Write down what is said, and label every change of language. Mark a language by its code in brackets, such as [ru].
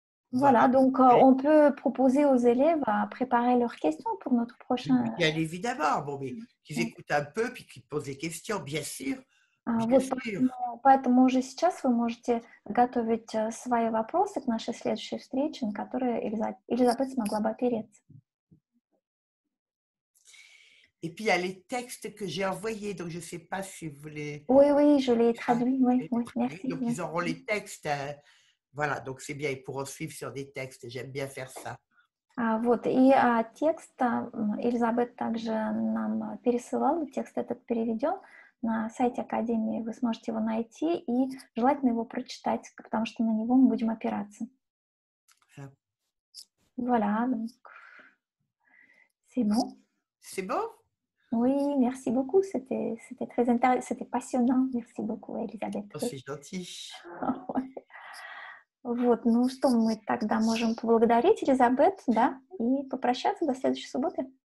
[fr] Voilà, donc on peut proposer aux élèves à préparer leurs questions pour notre prochain... Bien évidemment, bon, mais qu'ils écoutent un peu, puis qu'ils posent des questions, bien sûr. [ru] Вот, поэтому уже сейчас вы можете готовить свои вопросы к нашей следующей встрече, на которые Элизабет смогла бы опереться. [fr] Et puis, il y a les textes que j'ai envoyés, donc je ne sais pas si vous les... Oui, je les traduis, oui, merci. Donc, ils auront les textes... Voilà, donc c'est bien, ils pourront suivre sur des textes, j'aime bien faire ça. [ru] Вот, и текст Элизабет также нам пересылала, текст этот переведен на сайте Академии, вы сможете его найти и желательно его прочитать, потому что на него мы будем опираться. [fr] Voilà, donc c'est bon. C'est bon? Oui, merci beaucoup, c'était très intéressant, c'était passionnant, merci beaucoup, Элизабет. Oh, c'est gentil. [ru] Вот, ну что, мы тогда можем поблагодарить Элизабет, да, и попрощаться до следующей субботы.